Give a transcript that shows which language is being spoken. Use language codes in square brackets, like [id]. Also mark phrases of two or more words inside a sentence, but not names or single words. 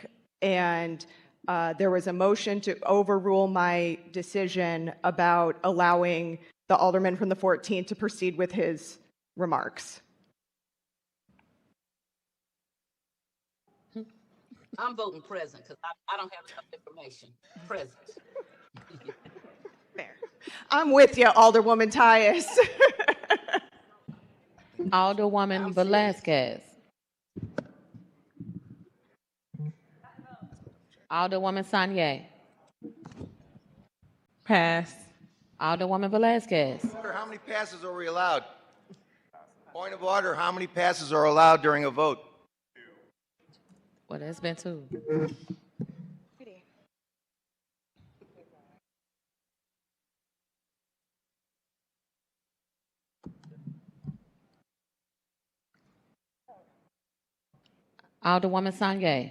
[en] And there was a motion to overrule my decision about allowing the Alderman from the 14th to proceed with his remarks. I'm voting present because I don't have enough information. Present. Fair. I'm with you, Alderwoman Tyus. Alderwoman Velazquez. Alderwoman Sanye. Pass. Alderwoman Velazquez. How many passes are we allowed? Point of order, how many passes are allowed during a vote? Well, that's been two. Alderwoman Sanye.